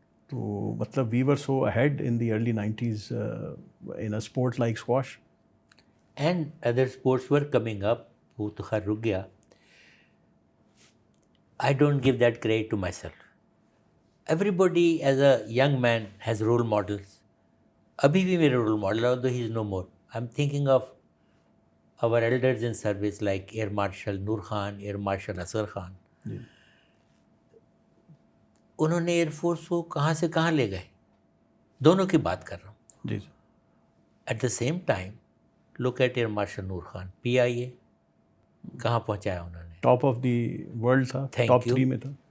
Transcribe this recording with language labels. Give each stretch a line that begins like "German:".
English: تو مطلب we were so ahead in the early 90s in a sport like squash. And other sports were coming up.
Urdu: وہ تو خیر رک گیا.
English: I don't give that credit to myself. Everybody as a young man has role models.
Urdu: ابھی بھی میرے role model
English: although he is no more. I'm thinking of our elders in service like Air Marshal Noor Khan, Air Marshal Asghar Khan.
Urdu: جی انہوں نے air force کو کہاں سے کہاں لے گئے, دونوں کی بات کر رہا ہوں. جی
English: at the same time look at
Urdu: air marshal Noor Khan, PIA کہاں پہنچایا انہوں نے.
English: Top of the world تھا, Thank top you.
Urdu: 3 میں تھا.